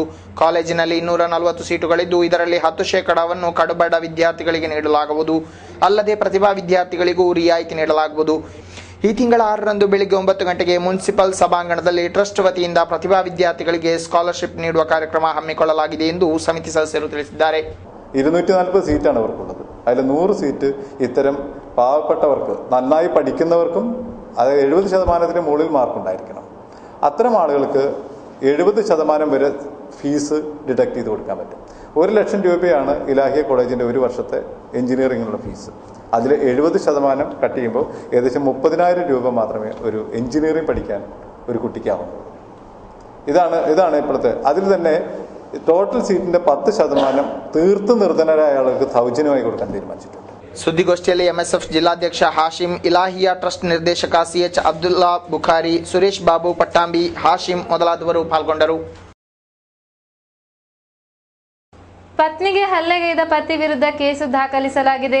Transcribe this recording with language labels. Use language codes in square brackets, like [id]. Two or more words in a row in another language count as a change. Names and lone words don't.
[kn] ಕಾಲೇಜಿನಲ್ಲಿ 240 ಸೀಟುಗಳಿದ್ದು ಇದರಲ್ಲಿ 10% ಕಡುಬಡ ವಿದ್ಯಾರ್ಥಿಗಳಿಗೆ ನೀಡಲಾಗುವುದು. ಅಲ್ಲದೆ ಪ್ರತಿಭಾ ವಿದ್ಯಾರ್ಥಿಗಳಿಗೂ ರಿಯಾಯಿತಿ ನೀಡಲಾಗುವುದು. ಈ ತಿಂಗಳ 6ರಂದು ಬೆಳಿಗ್ಗೆ 9 ಗಂಟೆಗೆ ಮುನ್ಸಿಪಲ್ ಸಭಾಂಗಣದಲ್ಲಿ ಟ್ರಸ್ಟ್ ವತಿಯಿಂದ ಪ್ರತಿಭಾ ವಿದ್ಯಾರ್ಥಿಗಳಿಗೆ ಸ್ಕಾಲರ್ಶಿಪ್ ನೀಡುವ ಕಾರ್ಯಕ್ರಮ ಹಮ್ಮಿಕೊಳ್ಳಲಾಗಿದೆ ಎಂದು ಸಮಿತಿ ಸದಸ್ಯರು ತಿಳಿಸಿದ್ದಾರೆ. [ml] 240 സീറ്റാണ് അവർക്കുള്ളത്. അതിൽ 100 സീറ്റ് ഇത്തരം പാവപ്പെട്ടവർക്ക് നന്നായി പഠിക്കുന്നവർക്കും അത് 70% മുകളിൽ മാർക്കുണ്ടായിരിക്കണം. അത്തരം ആളുകൾക്ക് 70% വരെ [en] fees deduct [ml] ചെയ്ത് കൊടുക്കാൻ പറ്റും. 1 ലക്ഷം രൂപയാണ് ഇലാഹിയ കോളേജിൻ്റെ ഒരു വർഷത്തെ എഞ്ചിനീയറിംഗിനുള്ള ഫീസ്. അതിൽ 70% കട്ട് ചെയ്യുമ്പോൾ ഏകദേശം 30,000 രൂപ മാത്രമേ ഒരു എഞ്ചിനീയറിംഗ് പഠിക്കാൻ ഒരു കുട്ടിക്കാവുള്ളൂ. ഇതാണ് ഇപ്പോഴത്തെ. അതിൽ തന്നെ [en] total seat [ml] 10% തീർത്തും നിർധനരായ ആളുകൾക്ക് സൗജന്യമായി കൊടുക്കാൻ തീരുമാനിച്ചിട്ടുണ്ട്. [kn] ಸುದ್ದಿಗೋಷ್ಠಿಯಲ್ಲಿ MSF ಜಿಲ್ಲಾಧ್ಯಕ್ಷ ಹಾಶಿಂ, ಇಲಾಹಿಯಾ ಟ್ರಸ್ಟ್ ನಿರ್ದೇಶಕ CH ಅಬ್ದುಲ್ಲಾ ಬುಖಾರಿ, ಸುರೇಶ್ ಬಾಬು ಪಟ್ಟಾಂಬಿ, ಹಾಶಿಂ ಮೊದಲಾದವರು ಪಾಲ್ಗೊಂಡರು. ಪತ್ನಿಗೆ ಹಲ್ಲೆಗೈದ ಪತಿ ವಿರುದ್ಧ ಕೇಸು ದಾಖಲಿಸಲಾಗಿದೆ.